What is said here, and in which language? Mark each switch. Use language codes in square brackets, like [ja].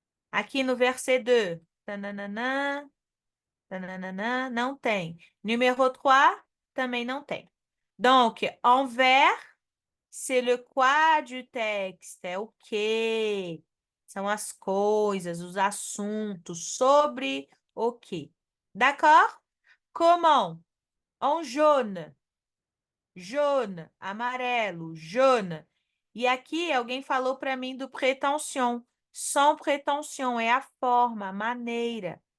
[pt] Aqui no verset 2. Tananana, tananana, não tem. Numéro 3, também não tem. [fr] Donc, envers, c'est le quoi du texte. [pt] É o quê? São as coisas, os assuntos, sobre o quê. [fr] D'accord? Comment? En jaune. Jaune, amarelo, jaune. [pt] E aqui alguém falou para mim do prétention. [fr] Sans prétention [pt] é a forma, a maneira.